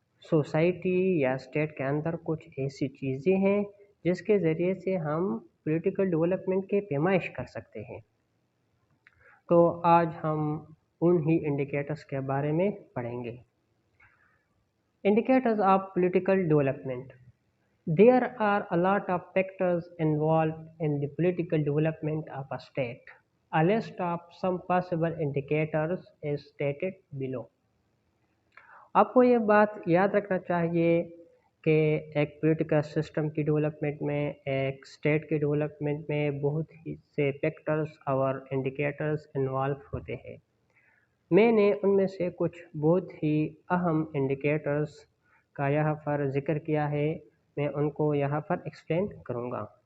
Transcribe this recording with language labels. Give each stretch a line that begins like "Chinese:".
Urdu: Society یا state کے اندر کچھ ایسی چیزیں ہیں جس کے ذریعے سے ہم پولیٹیکل ڈیولپمنٹ کے پیمائش کر سکتے ہیں۔ تو آج ہم انہی انڈیکیٹرز کے بارے میں پڑھیں گے۔
English: Indicators of political development. There are a lot of factors involved in the political development of a state. A list of some possible indicators is stated below.
Urdu: آپ کو یہ بات یاد رکھنا چاہیے کہ ایک پولیٹیکل سسٹم کی ڈیولپمنٹ میں، ایک اسٹیٹ کی ڈیولپمنٹ میں بہت ہی سے فیکٹرز اور انڈیکیٹرز انوالو ہوتے ہیں۔ میں نے ان میں سے کچھ بہت ہی اہم انڈیکیٹرز کا یہاں پر ذکر کیا ہے، میں ان کو یہاں پر ایکسپلین کروں گا۔